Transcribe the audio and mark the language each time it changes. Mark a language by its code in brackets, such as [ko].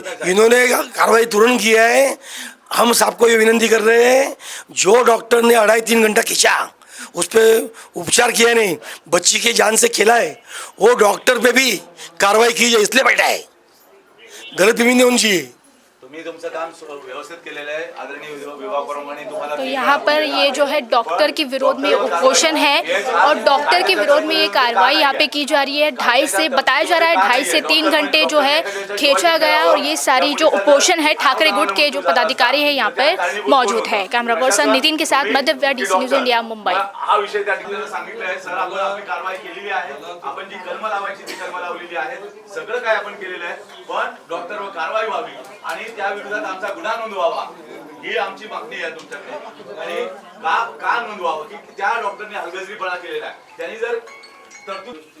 [hi] इन्होंने कार्रवाई तुरंत किया है. हम सबको ये विनंती कर रहे हैं, जो डॉक्टर ने 2.5-3 घंटा खींचा, उस पर उपचार किया नहीं, बच्ची की जान से खेला है, वो डॉक्टर पे भी कार्रवाई की जाए, इसलिए बैठा है. गलतफहमी नहीं होनी चाहिए. [mr] तुम्ही तुमचं काम व्यवस्थित केलेलं आहे आदरणीय विभागाप्रमाणे तुम्हाला [hi] तो यहाँ पर ये जो है डॉक्टर के विरोध में उपोषण है और डॉक्टर के विरोध में ये कार्रवाई यहाँ पे की जा रही है। 2.5 से बताया जा रहा है 2.5 से 3 घंटे जो है खींचा गया और ये सारी जो उपोषण है ठाकरे गुट के जो पदाधिकारी है यहाँ पर मौजूद है। कैमरा पर्सन नितिन के साथ मध्य डीसी न्यूज इंडिया मुंबई। [mr] हा विषय त्या ठिकाणी सांगितलं आहे सर आपण आपली कारवाई केलेली आहे आपण जी कलम लावायची ती कलम लावलेली आहे सगळं काय आपण केलेलं आहे पण डॉक्टरवर कारवाई व्हावी आणि त्या विरोधात आमचा गुन्हा नोंदवावा ही आमची मागणी आहे तुमच्याकडे आणि का नोंदवावं की त्या डॉक्टरने हलगर्जीपणा केलेला आहे त्यांनी जर तरतूद